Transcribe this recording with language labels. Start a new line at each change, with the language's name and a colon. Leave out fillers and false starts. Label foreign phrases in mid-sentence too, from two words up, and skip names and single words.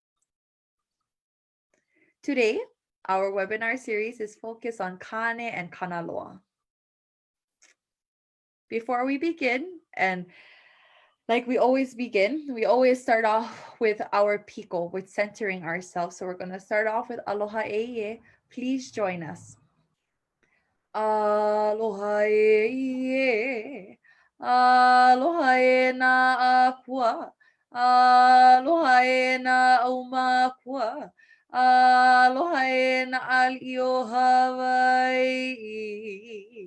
English: Today, our webinar series is focused on Kāne and Kanaloa. Before we begin, and like we always begin, we always start off with our piko, with centering ourselves. So we're going to start off with Aloha Eie. Please join us.
Hawaiian: Aloha Eie. Aloha e na akua. Aloha e na aumakua. Aloha e na alio Hawaii.